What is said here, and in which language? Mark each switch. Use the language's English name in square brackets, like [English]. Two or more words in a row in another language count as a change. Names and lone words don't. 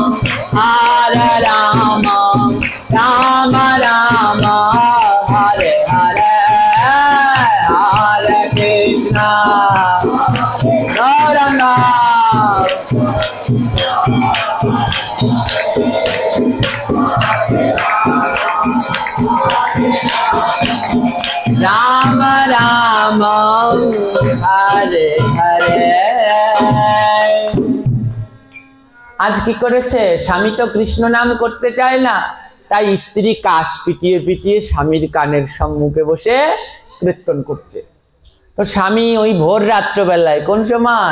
[Sanskrit] Rama Rama Hare Hare Hare Krishna Gauranga Rama Rama Hare Hare। [Bangla] আজ কি করেছে? স্বামী তো কৃষ্ণ নাম করতে চায় না, তাই স্ত্রী কাশ পিটিয়ে পিটিয়ে স্বামীর কানের সম্মুখে বসে কীর্তন করছে। তো স্বামী ওই ভোর রাত্রবেলায়, কোন সময়?